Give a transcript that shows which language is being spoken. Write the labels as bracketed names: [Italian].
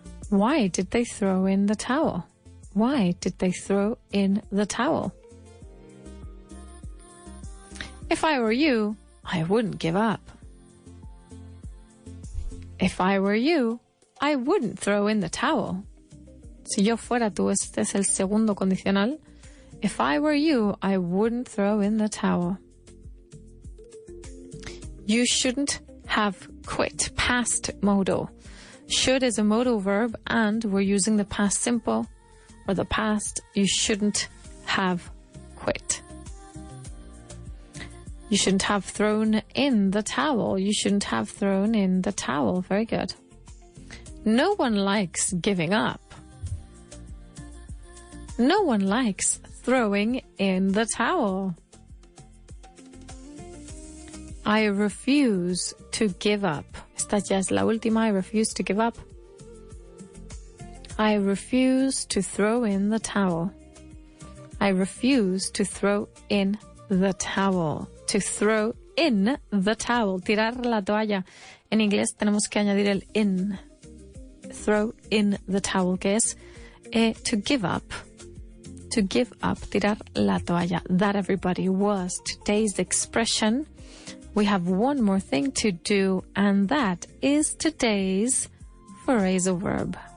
[English] Why did they throw in the towel? Why did they throw in the towel? If I were you, I wouldn't give up. If I were you, I wouldn't throw in the towel. [Spanish] Si yo fuera tú, este es el segundo condicional. [English] If I were you, I wouldn't throw in the towel. You shouldn't have quit. Past modal. Should is a modal verb and we're using the past simple or the past. You shouldn't have quit. You shouldn't have thrown in the towel. You shouldn't have thrown in the towel. Very good. No one likes giving up. No one likes throwing in the towel. I refuse to give up. [Spanish] Esta ya es la última. [English] I refuse to give up. I refuse to throw in the towel. I refuse to throw in the towel. To throw in the towel. [Spanish] Tirar la toalla. En inglés tenemos que añadir el in. [English] Throw in the towel, [Spanish] que es [English] to give up. To give up, [Spanish] tirar la toalla. [English] That, everybody, was today's expression. We have one more thing to do, and that is today's phrasal verb.